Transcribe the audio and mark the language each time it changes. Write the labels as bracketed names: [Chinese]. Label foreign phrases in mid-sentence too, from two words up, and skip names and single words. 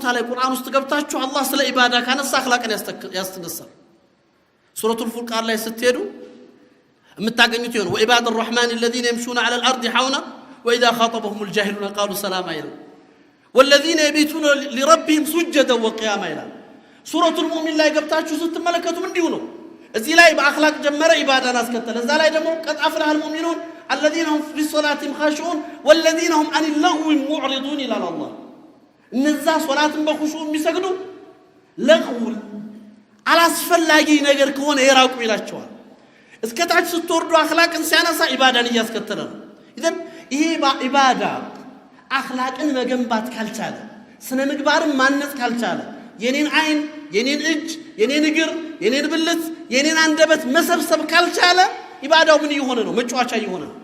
[Amharic] ላይ ቁርአን ውስጥ ገብታችሁ አላህ ስለ ኢባዳ ካነሳ አኽላቅን ያስተነሳል ሱረቱል ፉርቃን ላይ ስትሄዱ የምታገኙት ይሆን ወኢባድ [Arabic] الرحمن الذين يمشون على الارض حونا واذا خاطبهم الجاهلون قالوا سلاما [Amharic] ይላል [Arabic] والذين يبيتون لربهم سجدا وقياما [Amharic] ይላል ሱረቱል ሙእሚን ላይ ገብታችሁ ስትመለከቱ እንዲሁ ነው እዚህ ላይ በአኽላቅ ጀመረ ኢባዳን አስከተለ እዛ ላይ ደግሞ [Arabic] قد أفلح المؤمنون الذين هم في صلاتهم خاشعون والذين هم عن اللغو معرضون الى الله [Amharic] እነዛ ሶላትን በኹሹዕ የሚሰግዱ ለግው አላስፈላጊ ነገር ከሆነ የራቁ ይላቸዋል እስከታች ስትወርዱ አኽላቅን ሲያነሳ ኢባዳን እያስከተለ ነው ኢዘን ይሄ ኢባዳ አኽላቅን መገንባት ካልቻለ ስነ ምግባርን ማነጽ ካልቻለ የኔን አይን የኔን እጅ የኔን እግር የኔን ብልት የኔን አንደበት መሰብሰብ ካልቻለ ኢባዳው ምን ይሆነ ነው መጫወቻ ይሆነ